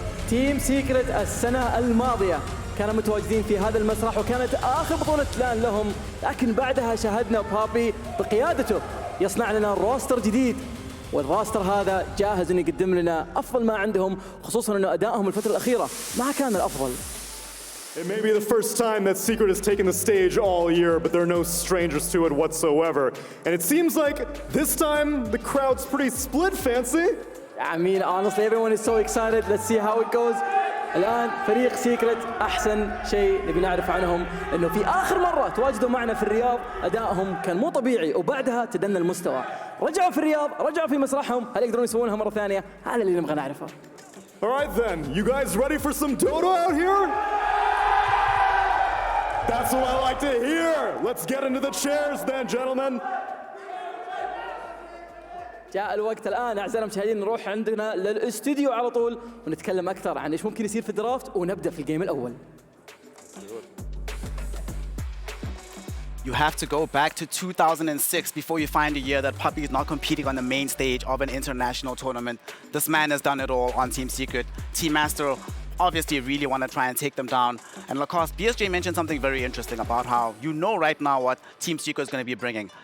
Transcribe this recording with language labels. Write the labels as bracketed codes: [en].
[ar] تيم سيكريت السنة الماضية كانوا متواجدين في هذا المسرح وكانت آخر بطولة لان لهم، لكن بعدها شاهدنا بابي بقيادته يصنع لنا روستر جديد، والروستر هذا جاهز انه يقدم لنا افضل ما عندهم، خصوصا انه ادائهم الفترة الأخيرة ما كان الافضل. [en] It may be the first time that Secret has taken the stage all year, but they're no strangers to it whatsoever. And it seems like this time the crowd's pretty split, Fancy. I mean, honestly, everyone is so excited. Let's see how it goes. [ar] الآن فريق سيكريت أحسن شيء نبي نعرف عنهم إنه في آخر مرة تواجدوا معنا في الرياض أدائهم كان مو طبيعي، وبعدها تدنى المستوى. رجعوا في الرياض، رجعوا في مسرحهم، هل يقدرون يسوونها مرة ثانية؟ هذا اللي نبغى نعرفه. [en] All right then, you guys ready for some Dota out here? That's what I like to hear. Let's get into the chairs then, gentlemen. [ar] جاء الوقت الآن أعزائنا المشاهدين نروح عندنا للاستوديو على طول ونتكلم أكثر عن إيش ممكن يصير في الدرافت، ونبدأ في الجيم الأول. [en] You have to go back to 2006 before you find a year that Puppey is not competing on the main stage of an international tournament. This man has done it all on Team Secret. Teamaster obviously really want to try and take them down. And Lacoste, BSJ mentioned something very interesting about how you know right now what Team Secret is going to be bringing.